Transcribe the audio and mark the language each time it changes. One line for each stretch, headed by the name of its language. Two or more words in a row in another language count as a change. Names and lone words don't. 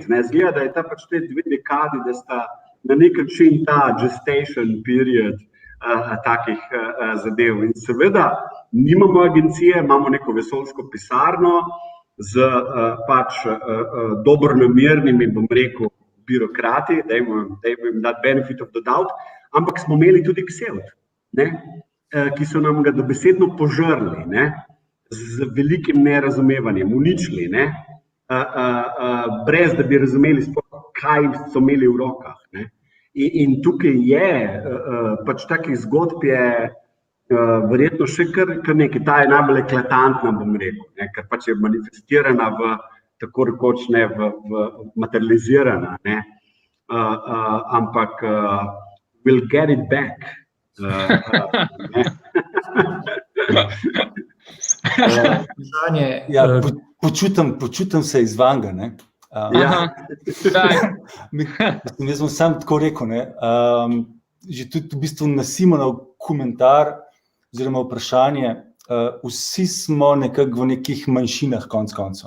Slovenian: Zgleda, da je ta te 2 dekadi, da sta na nek način ta
English: gestation period
Slovenian: takih zadev. In seveda nimamo agencije, imamo neko vesoljsko pisarno z dobronamernimi, bom rekel, birokrati, dajmo jim dati
English: benefit of the doubt,
Slovenian: ampak smo imeli tudi ksevt, ki so nam ga dobesedno požrli, z velikim nerazumevanjem, uničili, brez da bi razumeli sploh, kaj so imeli v rokah. In tukaj je, takih zgodb je verjetno še kar nekaj, ta je najbolj eklatantna, bom rekel, ker je manifestirana v, tako rekoč, materializirana, ampak
English: we'll get it back.
Slovenian: Počutim se izvanga. Jaz bom sam tako rekel, že tudi v bistvu na Simonov komentar oziroma vprašanje, vsi smo nekako v nekih manjšinah konec koncev.